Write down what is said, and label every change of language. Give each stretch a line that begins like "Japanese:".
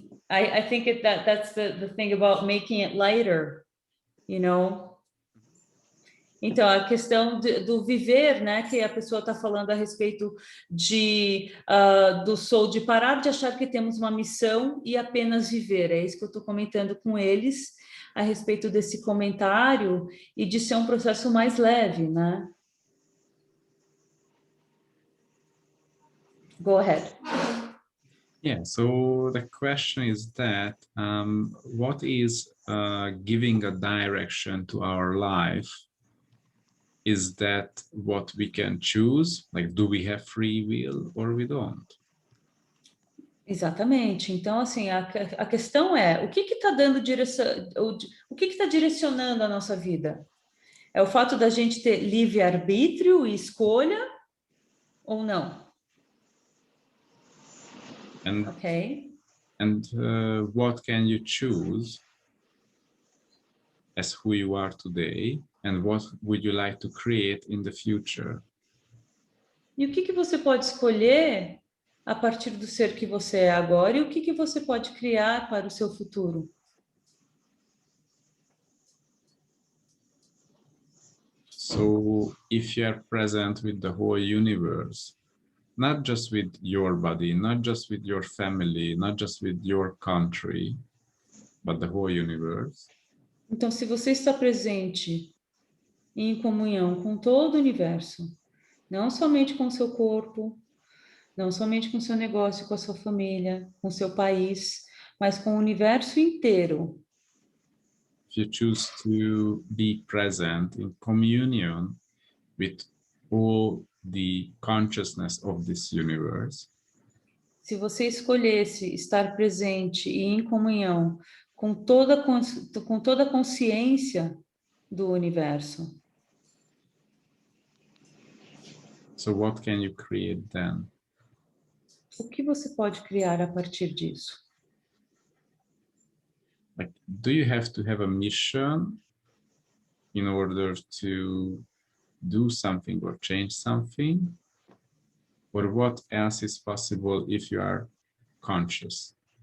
English: I think that's the thing about making it lighter, you know.
Portuguese: Então, a questão do viver, né, que a pessoa está falando a respeito do soul, de parar de achar que temos uma missão e apenas viver. É isso que eu estou comentando com eles a respeito desse comentário e de ser um processo mais leve, né?
English: Go ahead. Yeah, so the question is that what is giving a direction to our life? Is that what we can choose? Like, do we have free will or we don't?
Portuguese: Exatamente. Então, assim, a questão é, o que está dando direção, o que está direcionando a nossa vida? É o fato da gente ter livre-arbítrio e escolha ou não?
English: Okay. And what can you choose as who you are today? And what would you like to create in the future?
Portuguese: E o que você pode escolher a partir do ser que você é agora e o que você pode criar para o seu futuro?
English: So, if you are present with the whole universe, not just with your body, not just with your family, not just with your country, but the whole universe.
Portuguese: Então, se você está presente em comunhão com todo o universo, não somente com o seu corpo, não somente com o seu negócio, com a sua família, com o seu país, mas com o universo inteiro.
English: If you choose to be present in communion with all the consciousness of this universe,
Portuguese: se você escolhesse estar presente e em comunhão com toda a consciência do universo,
English: so what can you create then?
Portuguese: o que você pode criar a partir disso?
English: Like, do you have to have a mission in order to do something or change something? Or what else is possible if you are conscious?